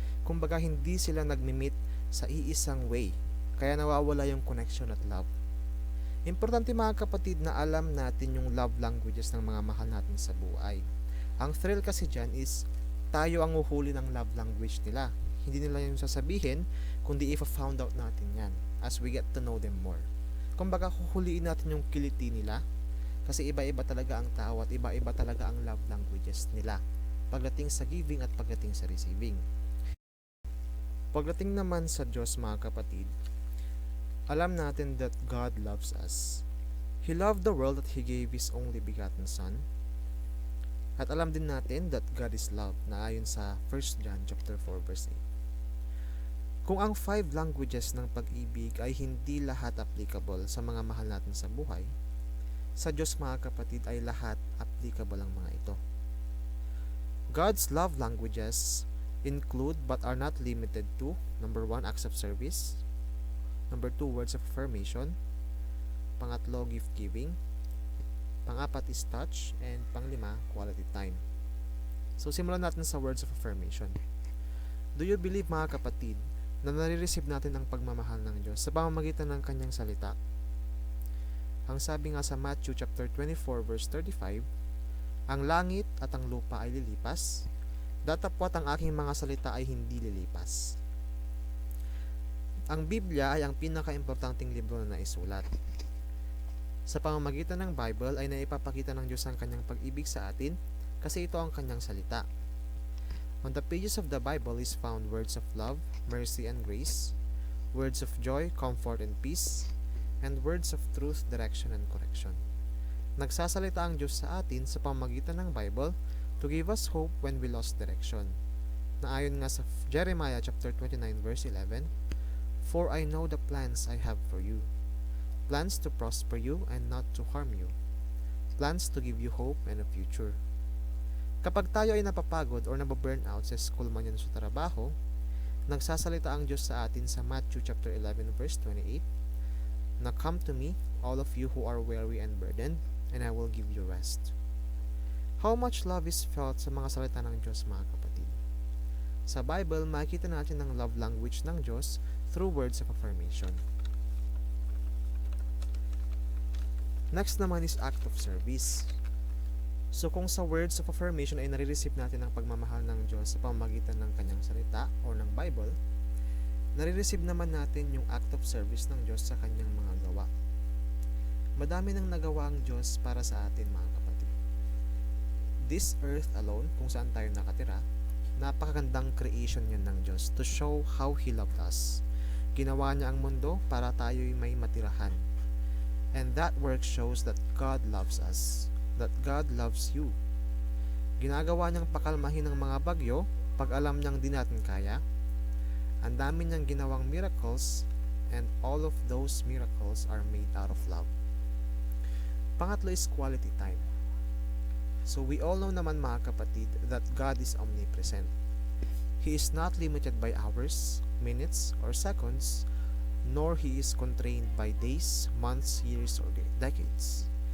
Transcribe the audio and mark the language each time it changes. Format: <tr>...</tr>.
<tl>Kumbaga hindi sila nagmi-meet sa iisang way, kaya nawawala yung connection at love. Importante mga kapatid na alam natin yung love languages ng mga mahal natin sa buhay. Ang thrill kasi dyan is tayo ang uhuli ng love language nila. Hindi nila yung sasabihin, kundi if-found out natin yan as we get to know them more. Kumbaga huhuliin natin yung kiliti nila kasi iba-iba talaga ang tao at iba-iba talaga ang love languages nila pagdating sa giving at pagdating sa receiving. Pagdating naman sa Diyos mga kapatid, alam natin</tl> <en>that God loves us. He loved the world that He gave His only begotten Son.</en> <tl>At alam din natin</tl> <en>that God is love</en> <tl>na ayon sa 1 John chapter 4 verse 8. Kung ang 5 languages ng pag-ibig ay hindi lahat applicable sa mga mahal natin sa buhay, sa Diyos mga kapatid ay lahat applicable ang mga ito.</tl> <en>God's love languages include but are not limited to: number 1, acts of service; number 2, words of affirmation; pangatlo, gift giving; pang-apat is touch; and pang-5, quality time.</en> <tl>So simulan natin sa words of affirmation.</tl> <en>Do you believe</en> <tl>mga kapatid na nare-receive natin ang pagmamahal ng Diyos sa pamamagitan ng Kanyang salita? Ang sabi nga sa Matthew chapter 24 verse 35, ang langit at ang lupa ay lilipas, datapwat ang aking mga salita ay hindi lilipas. Ang Biblia ay ang pinaka-importanting libro na naisulat. Sa pamamagitan ng Bible ay naipapakita ng Diyos ang Kanyang pag-ibig sa atin kasi ito ang Kanyang salita.</tl> <en>On the pages of the Bible is found words of love, mercy, and grace, words of joy, comfort, and peace, and words of truth, direction, and correction.</en> <tl>Nagsasalita ang Diyos sa atin sa pamamagitan ng Bible</tl> <en>to give us hope when we lost direction.</en> <tl>Na ayon nga sa</tl> <en>Jeremiah chapter 29 verse 11, "For I know the plans I have for you, plans to prosper you and not to harm you, plans to give you hope and a future."</en> <tl>Kapag tayo ay napapagod or nababurn out sa school man yan sa trabaho, nagsasalita ang Diyos sa atin sa Matthew chapter 11 verse 28, na</tl> <en>"Come to me, all of you who are weary and burdened, and I will give you rest." How much love is felt</en> <tl>sa mga salita ng Diyos, mga kapatid? Sa Bible, makikita natin ang love language ng Diyos through words of affirmation.</tl> <en>Next naman is act of service.</en> <tl>So kung sa words of affirmation ay nare-receive natin ang pagmamahal ng Diyos sa pamamagitan ng kanyang salita o ng Bible, nare-receive naman natin yung act of service ng Diyos sa kanyang mga gawa. Madami nang nagawa ang Diyos para sa atin, mga kapatid.</tl> <en>This earth alone,</en> <tl>kung saan tayo nakatira, napakagandang creation yun ng Diyos</tl> <en>to show how He loved us.</en> <tl>Ginawa niya ang mundo para tayo'y may matirahan.</tl> <en>And that work shows that God loves us, that God loves you.</en> <tl>Ginagawa niyang pakalmahin ng mga bagyo pag alam niyang di natin kaya. Ang dami niyang ginawang</tl> <en>miracles, and all of those miracles are made out of love. Pangatlo is quality time. So we all know naman,</en> <tl>mga kapatid,</tl> <en>that God is omnipresent. He is not limited by hours, minutes, or seconds, nor He is constrained by days, months, years, or decades.</en>